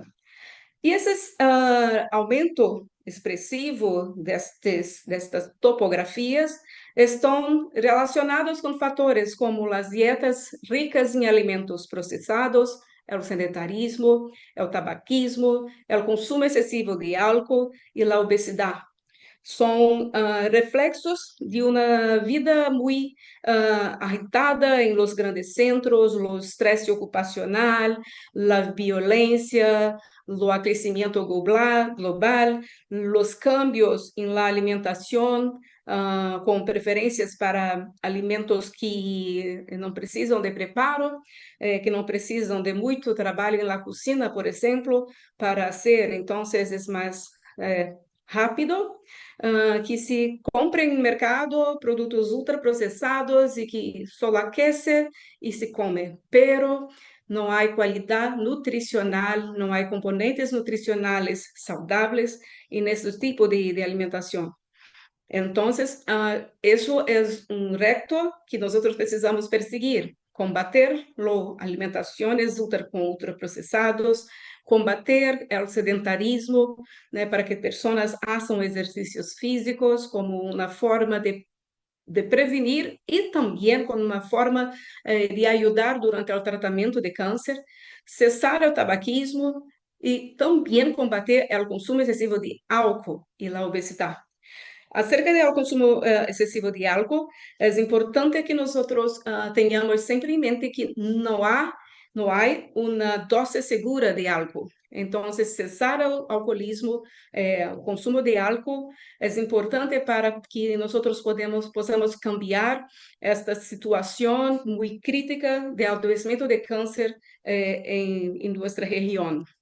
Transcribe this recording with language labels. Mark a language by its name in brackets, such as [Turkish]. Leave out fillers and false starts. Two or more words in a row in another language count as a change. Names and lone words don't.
[Portuguese] E esse aumento expressivo destas topografias estão relacionados com fatores como as dietas ricas em alimentos processados, o sedentarismo, o tabaquismo, o consumo excessivo de álcool e a obesidade. São reflexos de uma vida muito agitada em los grandes centros, o estresse ocupacional, a violência, o aquecimento global, os cambios em la alimentação, com preferências para alimentos que não precisam de preparo, que não precisam de muito trabalho na cozinha, por exemplo, para ser, então, é mais rápido, que se compra em mercado produtos ultraprocessados e que só aquece e se come, pero não há qualidade nutricional, não há componentes nutricionais saudáveis nesse tipo de alimentação. [Spanish] Entonces, eso es un reto que nosotros precisamos perseguir, combater las alimentaciones con ultraprocesados, combater el sedentarismo, né, para que personas hagan ejercicios físicos como una forma de prevenir y también como una forma de ayudar durante el tratamiento de cáncer, cesar el tabaquismo y también combater el consumo excesivo de álcool y la obesidad. [Portuguese] Acerca do consumo excessivo de álcool, é importante que nós tenhamos sempre em mente que não há uma dose segura de álcool. Então, cessar o alcoolismo, o consumo de álcool, é importante para que nós possamos cambiar esta situação muito crítica de adoecimento de câncer em nossa região.